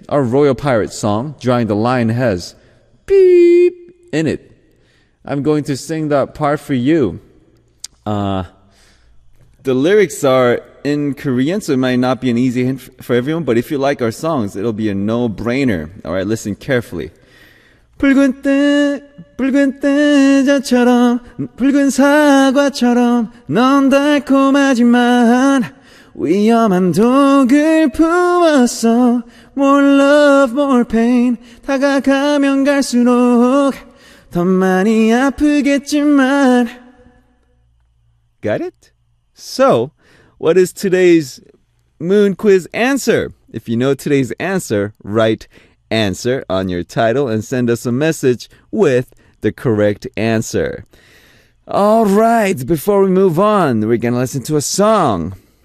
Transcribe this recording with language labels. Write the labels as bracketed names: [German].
[English] Our Royal Pirates song, Drawing the Line, has beep in it. I'm going to sing that part for you. The lyrics are in Korean, so it might not be an easy hint for everyone, but if you like our songs, it'll be a no-brainer. Alright, listen carefully. [Korean] 붉은 떼자처럼 붉은 사과처럼 넌 달콤하지만 위험한 독을 품었어. [English] More love, more pain. [Korean] 다가가면 갈수록 더 많이 아프겠지만. [English] Got it? So, what is today's Moon Quiz answer? If you know today's answer, write answer on your title and send us a message with the correct answer. Alright, before we move on, we're gonna listen to a song.